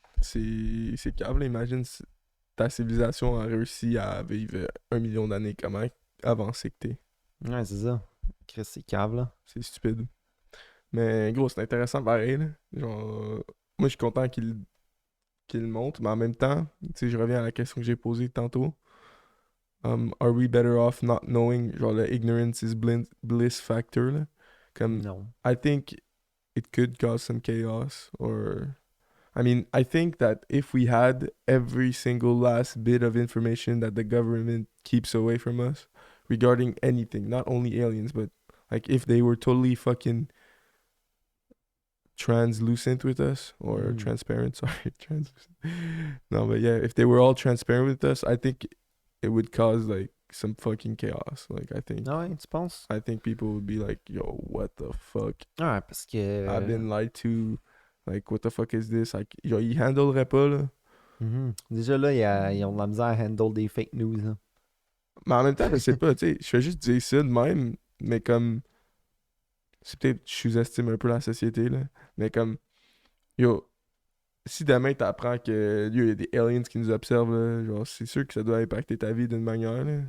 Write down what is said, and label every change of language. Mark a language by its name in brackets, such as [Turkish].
[French] C'est câble, imagine si ta civilisation a réussi à vivre 1 million d'années, comment avancé que t'es. Ouais, c'est ça. Chris, c'est cave, là. C'est stupide. Mais gros, c'est intéressant pareil, là. Genre, moi je suis content qu'il le montre, mais en même temps, tu sais, je reviens à la question que j'ai posée tantôt. [English] Are we better off not knowing? [French] Genre, le [English] ignorance is bliss factor, [French] là. Comme, Non. [English] I think it could cause some chaos, or... I mean, I think that if we had every single last bit of information that the government keeps away from us regarding anything, not only aliens, but like if they were totally fucking translucent with us or transparent, sorry, translucent. No, but yeah, if they were all transparent with us, I think it would cause like some fucking chaos. Like [French] Ah ouais, tu penses? [English] I think people would be like, yo, what the fuck? [French] Ouais, parce que... [English] I've been lied to. Like, what the fuck is this? [French] Like, genre, ils handleraient pas, là. Déjà là, ils ont de la misère à handle des fake news, là. Mais en même temps, je sais pas, tu sais, je fais juste dire ça de même, mais comme... C'est peut-être que je sous-estime un peu la société, là. Mais comme, yo, si demain t'apprends que, yo, y a des aliens qui nous observent, là, genre, c'est sûr que ça doit impacter ta vie d'une manière, là.